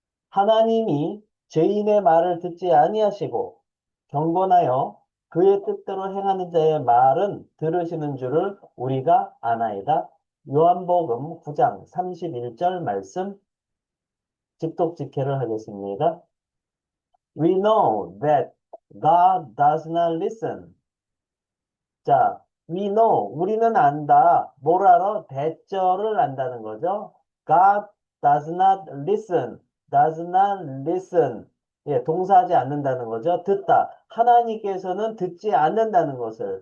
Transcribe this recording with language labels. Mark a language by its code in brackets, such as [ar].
[ko] 하나님이 죄인의 말을 듣지 아니하시고 경건하여 그의 뜻대로 행하는 자의 말은 들으시는 줄을 우리가 아나이다. 요한복음 9장 31절 말씀 직독직해를 하겠습니다. [en] We know that God does not listen. [ko] 자, [en] we know, [ko] 우리는 안다. 뭘 알아? 대절을 안다는 거죠. [en] God does not listen. does not listen. [ko] 예, 동사하지 않는다는 거죠. 듣다. 하나님께서는 듣지 않는다는 것을.